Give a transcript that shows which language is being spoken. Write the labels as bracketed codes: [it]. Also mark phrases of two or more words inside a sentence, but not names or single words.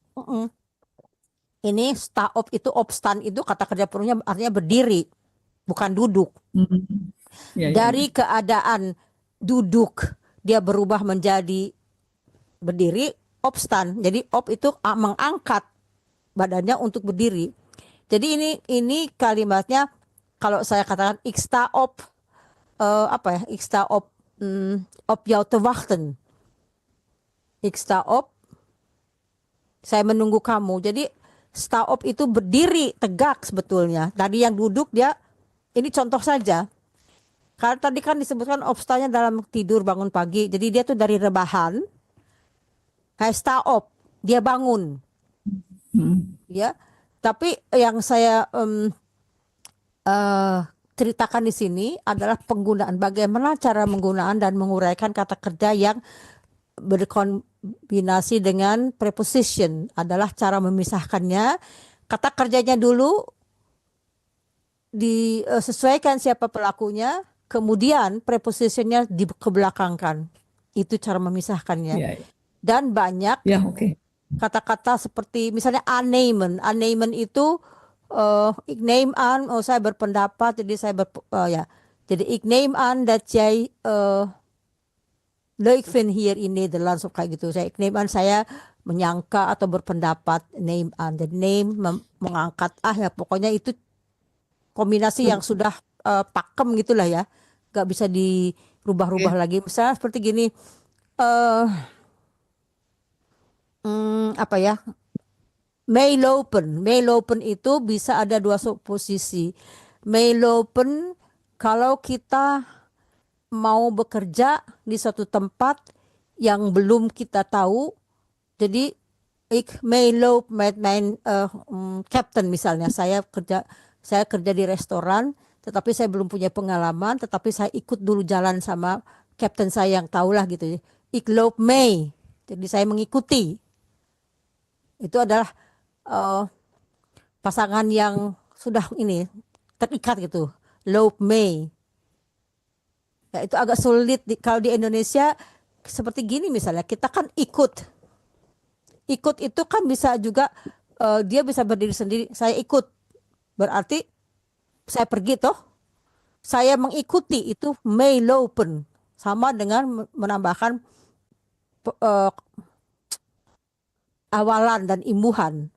[id] Ini staop itu, obstan itu kata kerja penuhnya artinya berdiri, bukan duduk. Ya, Dari keadaan duduk dia berubah menjadi berdiri, obstan. Jadi op itu mengangkat badannya untuk berdiri. Jadi ini kalimatnya kalau saya katakan [nl] ik sta op [id] apa ya? [nl] Ik sta op jou te wachten. Ik sta op, [id] saya menunggu kamu. Jadi [nl] sta op [id] itu berdiri tegak sebetulnya. Tadi yang duduk dia, ini contoh saja. Karena tadi kan disebutkan obstanya dalam tidur bangun pagi. Jadi dia tuh dari rebahan. [nl] Hij sta op, [id] dia bangun. Ya. Tapi yang saya ceritakan di sini adalah penggunaan, bagaimana cara menggunakan dan menguraikan kata kerja yang berkombinasi dengan preposition, adalah cara memisahkannya. Kata kerjanya dulu disesuaikan siapa pelakunya, kemudian prepositionnya dikebelakangkan. Itu cara memisahkannya. Ya, Dan banyak ya, oke. kata-kata seperti misalnya anneymen. [nl] Anneymen itu ik neem aan, [id] oh saya berpendapat, jadi ya. [nl] Jadi ik neem aan dat jij leuk vindt hier in Nederland, [id] so kayak gitu. [nl] Ik neem aan, [id] saya menyangka atau berpendapat, [nl] neem aan. [id] Jadi neem mengangkat, ya pokoknya itu kombinasi yang sudah pakem gitulah ya, nggak bisa dirubah-rubah lagi. Misalnya seperti gini, apa ya, meelopen itu bisa ada dua posisi. Meelopen kalau kita mau bekerja di suatu tempat yang belum kita tahu, jadi [nl] ik meeloop met mijn captain [id] misalnya, saya kerja di restoran, tetapi saya belum punya pengalaman, tetapi saya ikut dulu jalan sama captain saya yang tahulah gitu. [nl] Ik loop mee, [id] jadi saya mengikuti. Itu adalah pasangan yang sudah ini terikat gitu, [nl] loop mee. [id] Ya, itu agak sulit kalau di Indonesia seperti gini misalnya, kita kan ikut itu kan bisa juga dia bisa berdiri sendiri, saya ikut berarti saya pergi toh, saya mengikuti, itu meelopen, sama dengan menambahkan awalan dan imbuhan.